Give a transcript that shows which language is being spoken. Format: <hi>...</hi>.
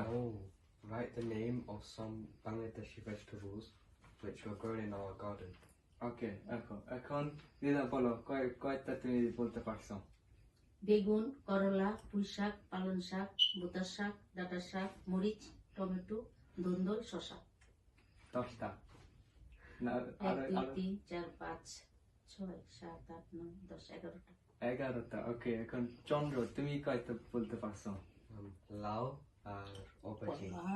<en>Oh, write the name of some Bangladeshi vegetables which were grown in our garden.</en> <bn>ওকে, এখন দিদা বলো, কয়টা তুমি বলতে পারছো? বেগুন, করলা, পুঁই শাক, পালং শাক, বোতার শাক, ডাঁটা শাক, মরিচ, টমেটো, ধুন্দল, শসা। 10টা না? 1, 2, 3, 4, 5, 6, 7, 8, 9, 10, 11টা। 11টা। ওকে, এখন চন্দ্র তুমি কয়টা বলতে পারছো?</bn> <en>Lao আর aubergine.</en>